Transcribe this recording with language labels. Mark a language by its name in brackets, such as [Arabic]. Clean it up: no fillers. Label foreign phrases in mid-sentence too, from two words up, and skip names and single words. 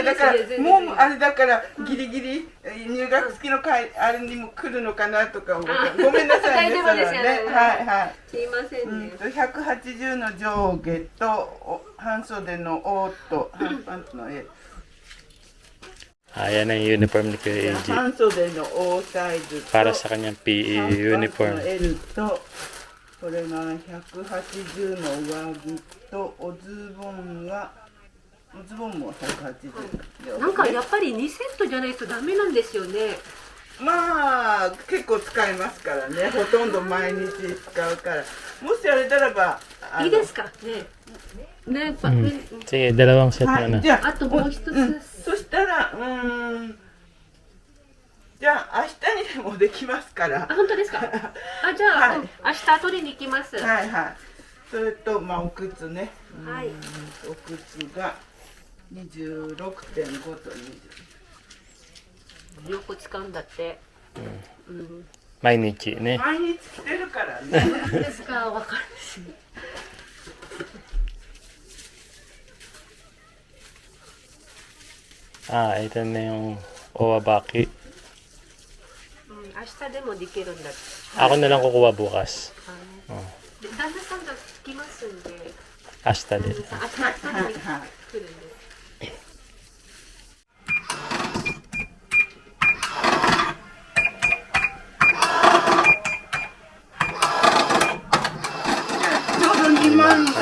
[Japanese] だからもうあれだからギリギリ入学式の会あれにも来るのかなとか思ってごめんなさいね。大丈夫ですよね。はいはい。すいませんね。 180の上下と半袖の O と半パンツの L。 [Filipino] Ayan ang uniform ni Kuya AJ. [Japanese] 半袖の O サイズと [Filipino] Para sa kanyang PE [Japanese] 半パンツ [Filipino] uniform. [Japanese] の L とこれが180の上着とおズボンも180。なんかやっぱり2セットじゃないとダメなんですよね。まあ結構使いますからね。ほとんど毎日使うから。もしあれならばいいですかね。ね、 [Filipino] Sige, dalawang set [Japanese] は [Filipino] na [Japanese] い、 [Filipino] na. [Japanese] じゃああともう一つ。そしたらじゃあ明日にでもできますからあ、本当ですか。あ、じゃあ、はい明日取りに行きます。はいはい。それとまあお靴ね。はいお靴が26.5と20。よく使うんだって。うん。毎日ね。毎日着てるからね。何ですか、わかるし。 [Filipino] Ito na yung Owabaki. [Japanese] 明日でもできるんだって。 [Filipino] Ako na lang kukuha bukas. [Japanese] で旦那さんが来ますんで。 [Filipino] Hasta din. [Japanese] 明日取りに来るんで。ちょうど2万が